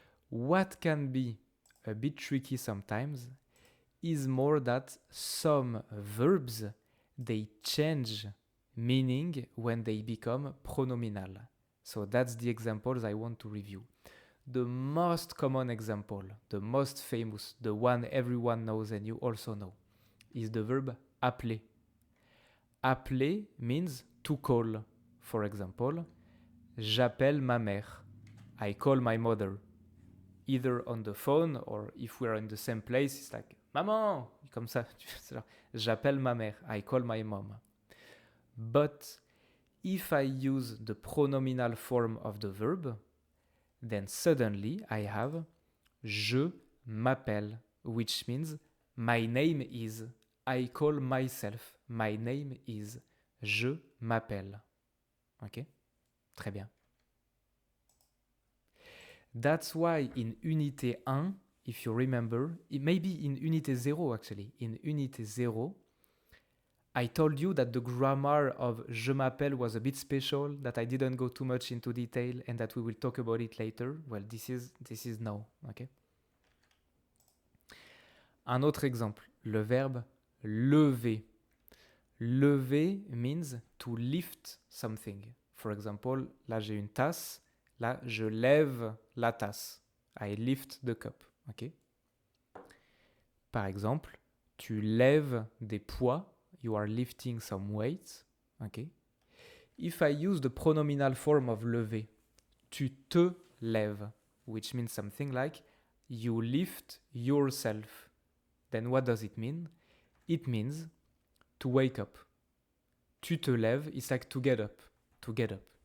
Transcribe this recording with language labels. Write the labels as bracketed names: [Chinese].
[English] What can be a bit tricky sometimes is more that some verbs, they change meaning when they become pronominal. So that's the examples I want to review. The most common example, the most famous, the one everyone knows and you also know, is the verb appeler. Appeler means to call. [French] For example, j'appelle ma mère. [English] I call my mother. Either on the phone or if we're in the same place, it's like [French] maman, comme ça. J'appelle ma mère. [English] I call my mom. But if I use the pronominal form of the verb, then suddenly I have je m'appelle, which means my name is. I call myself. My name is. [French] Je m'appelle. Ok? Très bien. [English] That's why in Unité 1, if you remember, maybe in Unité 0 actually, in Unité 0, I told you that the grammar of je m'appelle was a bit special, that I didn't go too much into detail and that we will talk about it later. Well, this is now, okay? [French] Un autre exemple, le verbe lever. [English] Lever means to lift something. [French] For example, là j'ai une tasse, là je lève la tasse. [English] I lift the cup, ok? [French] Par exemple, tu lèves des poids. [English] You are lifting some weights, okay? If I use the pronominal form of lever, [French] tu te lèves, [English] which means something like you lift yourself. Then what does it mean? It means to wake up. [French] Tu te lèves, [English] it's like to get up, to get up.